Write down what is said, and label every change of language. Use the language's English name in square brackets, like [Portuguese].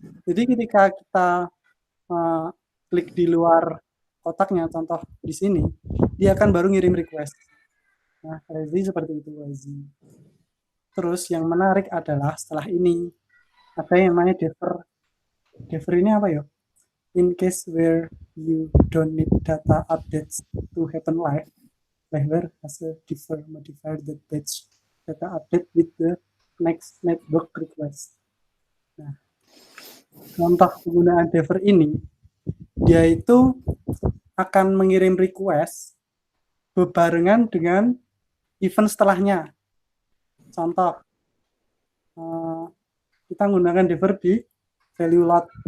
[Indonesian] Jadi ketika kita klik di luar kotaknya, contoh di sini, dia akan baru ngirim request. Nah, lazy seperti itu lazy. Terus yang menarik adalah setelah ini ada yang namanya defer. Defer ini apa ya? [English] In case where you don't need data updates to happen live, liveware has a defer modifier that batch data update with the next network request. [Indonesian] Nah, contoh penggunaan defer ini, dia itu akan mengirim request berbarengan dengan event setelahnya. Contoh, kita menggunakan defer di value load.